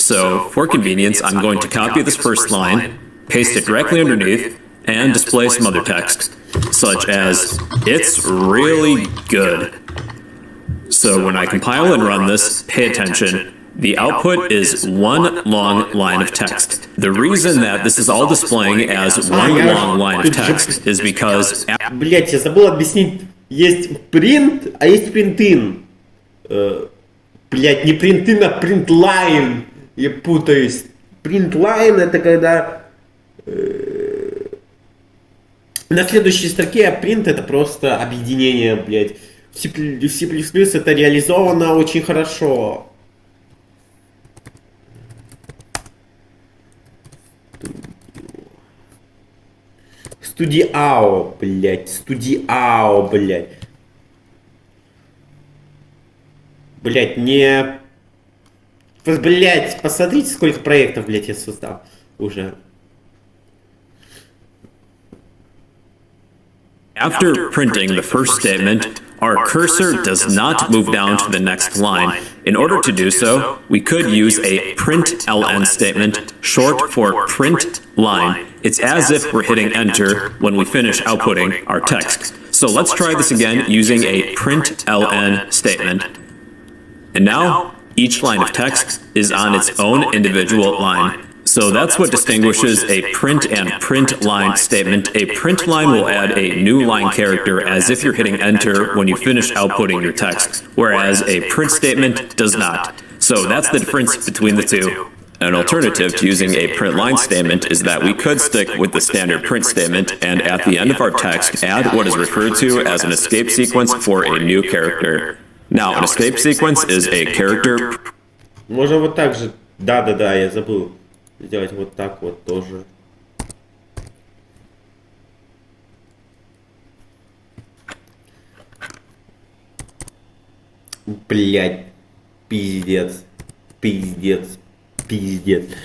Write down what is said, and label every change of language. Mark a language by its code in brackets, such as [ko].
[en] So for convenience, I'm going to copy this first line, paste it directly underneath, and display some other text, such as, it's really good. So when I compile and run this, pay attention. The output is one long line of text. The reason that this is all displaying as one long line of text is because... [ru] Блять, я забыл объяснить. Есть print, а есть print-in. Блять, не print-in, а print-line. Я путаюсь. Print-line это когда... На следующей строке, а print это просто объединение, блять. В C++ это реализовано очень хорошо. Студиао, блять, студиао, блять. Блять, не... Блять, посмотрите, сколько проектов, блять, я создал уже. [en] After printing the first statement, our cursor does not move down to the next line. In order to do so, we could use a println statement, short for print line. It's as if we're hitting enter when we finish outputting our text. So let's try this again using a println statement. And now, each line of text is on its own individual line. So that's what distinguishes a print and print line statement. A print line will add a new line character as if you're hitting enter when you finish outputting your text, whereas a print statement does not. So that's the difference between the two. An alternative to using a print line statement is that we could stick with the standard print statement and at the end of our text add what is referred to as an escape sequence for a new character. Now, an escape sequence is a character. [ru] Можно вот так же. Да, я забыл. Сделать вот так вот тоже. Блять, пиздец, пиздец, пиздец.